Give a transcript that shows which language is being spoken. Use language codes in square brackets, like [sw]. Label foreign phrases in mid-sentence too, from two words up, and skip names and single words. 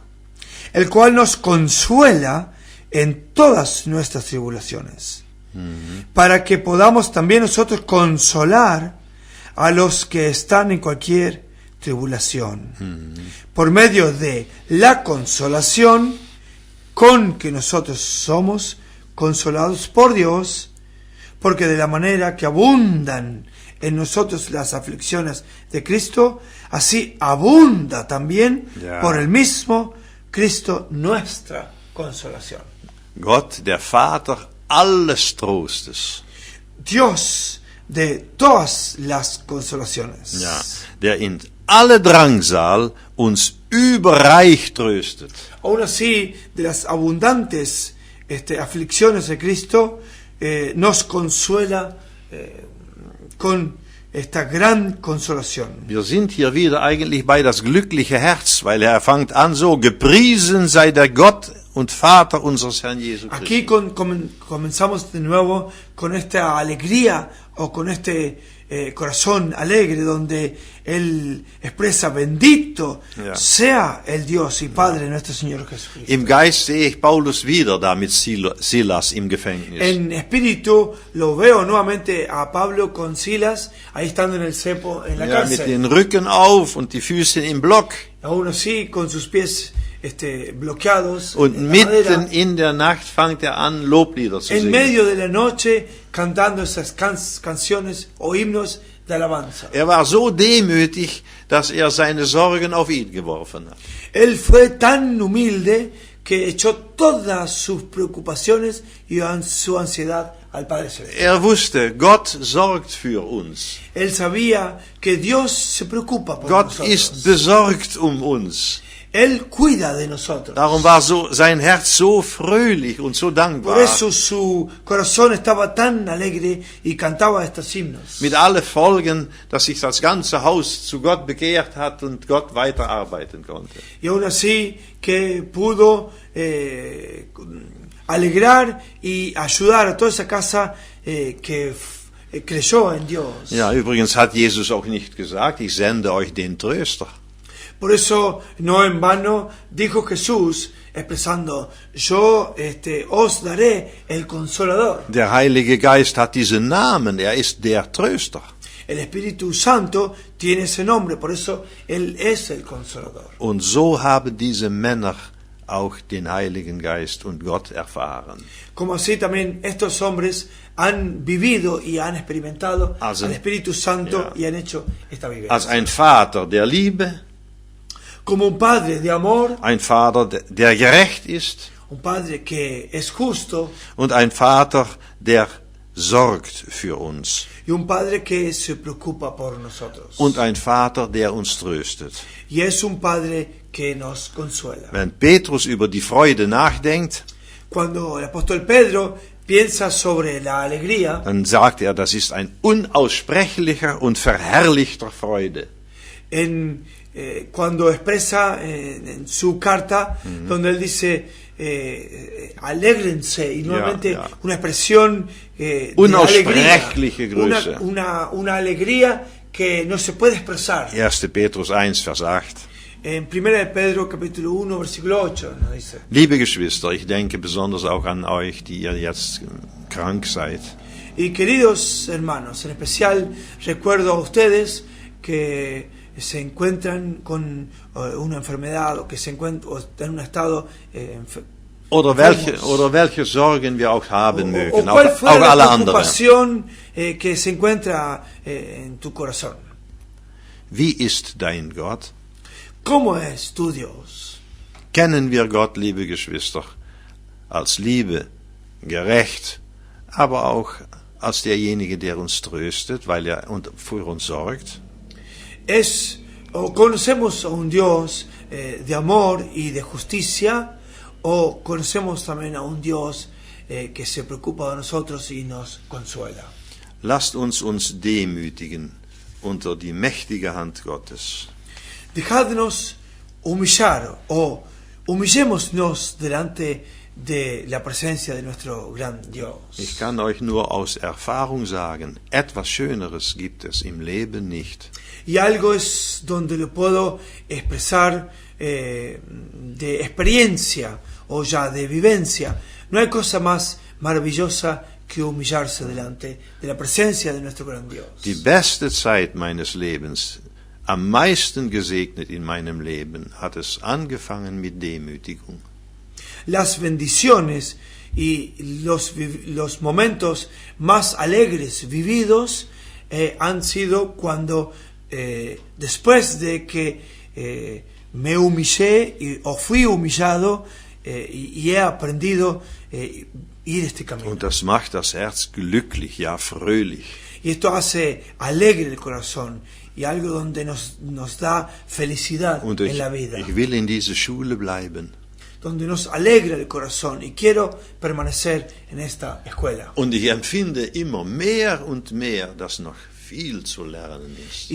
[es] el cual nos consuela en todas nuestras tribulaciones, para que podamos también nosotros consolar a los que están en cualquier tribulación, por medio de la consolación con que nosotros somos consolados por Dios, porque de la manera que abundan en nosotros las aflicciones de Cristo, así abunda también Ya. por el mismo Cristo nuestra consolación. [de] Gott, der Vater alles Trostes. [es] Dios de todas las consolaciones. [de] Ja, der in alle Drangsal uns überreich tröstet. [es] Aún así, de las abundantes aflicciones de Cristo, nos consuela con esta gran consolación. [de] Wir sind hier wieder eigentlich bei das glückliche Herz, weil er fängt an so, gepriesen sei der Gott und Vater unseres Herrn Jesu Christi. [es] Aquí comenzamos de nuevo con esta alegría o con este corazón alegre donde Él expresa bendito [de] Ja. [es] sea el Dios y Padre de nuestro Señor Jesucristo. [de] Im Geist sehe ich Paulus wieder da mit Silas im Gefängnis. [es] En espíritu lo veo nuevamente a Pablo con Silas ahí estando en el cepo en la [de] Ja, mit [es] cárcel. [de] den Rücken auf und die Füße im Block. [es] Aún así con sus pies bloqueados [de] Und [es] en la madera. [de] mitten in der Nacht fängt er an, Loblieder zu [es] En [de] singen. [es] medio de la noche cantando esas canciones o himnos de alabanza. [de] Er war so demütig, dass er seine Sorgen auf ihn geworfen hat. [es] Él fue tan humilde que echó todas sus preocupaciones y su ansiedad al Padre Celestial. [de] Er wusste, Gott sorgt für uns. [es] Él sabía que Dios se preocupa por [de] Gott [es] nosotros. [de] ist besorgt um uns. [es] Él cuida de nosotros. [de] Darum war sein Herz so fröhlich und so [es] Por [de] dankbar. [es] eso su corazón estaba tan alegre y cantaba estos himnos. [de] Mit allen Folgen, dass sich das ganze Haus zu Gott bekehrt hat und Gott weiterarbeiten konnte. [es] Y aún así que pudo alegrar y ayudar a toda esa casa que creyó en Dios. [de] Ja, übrigens hat Jesus auch nicht gesagt, ich sende euch den Tröster. [es] Por eso, no en vano, dijo Jesús, expresando, yo os daré el Consolador. [de] Der Heilige Geist hat diesen Namen, er ist der Tröster. [es] El Espíritu Santo tiene ese nombre, por eso Él es el Consolador. [de] Und so haben diese Männer auch den Heiligen Geist und Gott erfahren. [es] Como así también estos hombres han vivido y han experimentado [de] Also, [es] al Espíritu Santo [de] ja. [es] y han hecho esta [de] Als [es] vivencia. [de] ein Vater der Liebe, [es] Como un Padre de amor, [de] ein Vater, der gerecht ist [es] un Padre que es justo [de] und ein Vater, der sorgt für uns. [es] y un Padre que se preocupa por nosotros. [de] Und ein Vater, der uns tröstet. [es] Y es un Padre que nos consuela. [de] Wenn Petrus über die Freude nachdenkt, [es] Cuando el apóstol Pedro piensa sobre la alegría, [de] dann sagt er, das ist ein unaussprechlicher und verherrlichter Freude. [es] Cuando expresa en su carta, donde él dice, alégrense, y nuevamente [de] ja. [es] una expresión de [de] Unaussprechliche [es] alegría, [de] Größe. [es] una alegría que no se puede expresar. [de] 1. Petrus 1, Vers 8. [es] En 1 de Pedro capítulo 1, versículo 8 nos dice, [de] Liebe Geschwister, ich denke besonders auch an euch, die ihr jetzt krank seid. [es] y queridos hermanos, en especial recuerdo a ustedes que se encuentran con una enfermedad o que se encuentran o en un estado [de] Oder welche Sorgen wir auch haben [es] o [de] mögen, [es] cuál [de] auch [es] fue la [de] alle anderen. [es] preocupación que se encuentra en tu corazón. [de] Wie ist dein Gott? [es] ¿Cómo es tu Dios? [de] Kennen wir Gott, liebe Geschwister, als Liebe, gerecht, aber auch als derjenige, der uns tröstet, weil er für uns sorgt? [es] O conocemos a un Dios de amor y de justicia, o conocemos también a un Dios que se preocupa de nosotros y nos consuela. [de] Lasst uns demütigen unter die mächtige Hand Gottes. [es] Dejadnos humillar o humillémonos delante de la presencia de nuestro gran Dios. [de] Ich kann euch nur aus Erfahrung sagen, etwas Schöneres gibt es im Leben nicht. [es] Y algo es donde lo puedo expresar de experiencia o ya de vivencia. No hay cosa más maravillosa que humillarse delante de la presencia de nuestro gran Dios. [de] Die beste Zeit meines Lebens, am meisten gesegnet in meinem Leben, hat es angefangen mit Demütigung. [es] Las bendiciones y los momentos más alegres vividos han sido cuando después de que me humillé o fui humillado y he aprendido ir este camino. [de] Und das macht das Herz glücklich, ja fröhlich. [es] Y esto hace alegre el corazón y algo donde nos da felicidad [de] Und [es] en la vida. [de] ich will in dieser Schule bleiben. [es] Donde nos alegra el corazón y quiero permanecer en esta escuela. [de] Und ich empfinde immer mehr und mehr, dass noch viel zu lernen ist.